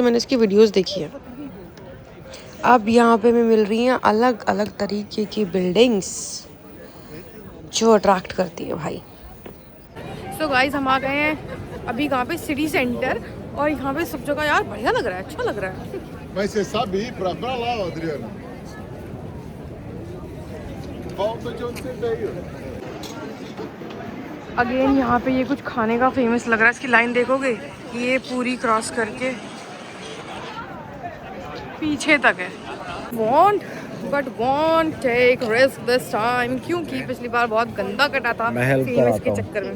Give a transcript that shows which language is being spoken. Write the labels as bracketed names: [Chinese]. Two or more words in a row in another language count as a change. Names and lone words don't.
[Hindi] मैंने इसकी वीडियोस देखी है। अब यहाँ पे हमें मिल रही हैं अलग अलग तरीके की बिल्डिंग्स जो अट्रैक्ट करती है भाई। [English] so guys [Hindi] हम आ गए हैं अभी कहाँ पे, सिटी सेंटर। और यहाँ पे सब जगह यार बढ़िया लग रहा है, अच्छा लग रहा है। [Portuguese] Mas você sabe ir pra lá, Adriano? Volta de onde você veio. [Hindi] अगेन यहाँ पे ये कुछ खाने का फेमस लग रहा है, इसकी लाइन देखोगे ये पूरी क्रॉस करके पीछे तक है। [English] won't take risk this time, [Hindi] क्योंकि पिछली बार बहुत गंदा कटा था फेमस के चक्कर में।